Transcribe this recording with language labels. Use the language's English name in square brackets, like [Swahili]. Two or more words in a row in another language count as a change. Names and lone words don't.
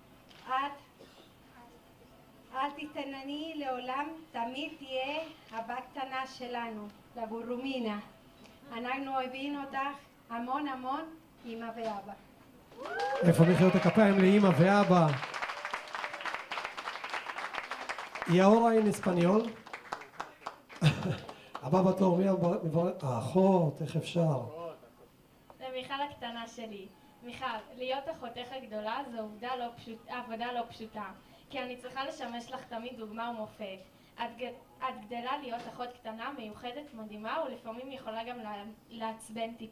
[Hebrew] אל תתענייני לעולם, תמיד תהיה הבת קטנה שלנו, לגורומינה. אנחנו אוהבים אותך המון המון, אמא ואבא. איפה מחיאות הכפיים לאמא ואבא? [Spanish] ¿Y ahora en español? [Hebrew] הבא בתור, מי מברך? האחות, איך אפשר? למיכל הקטנה שלי. מיכל, להיות אחותך הגדולה זו עבודה לא פשוטה, כי אני צריכה לשמש לך תמיד דוגמה ומופת. את גדלה להיות אחות קטנה, מיוחדת, מדהימה, ולפעמים יכולה גם לעצבן טיפה.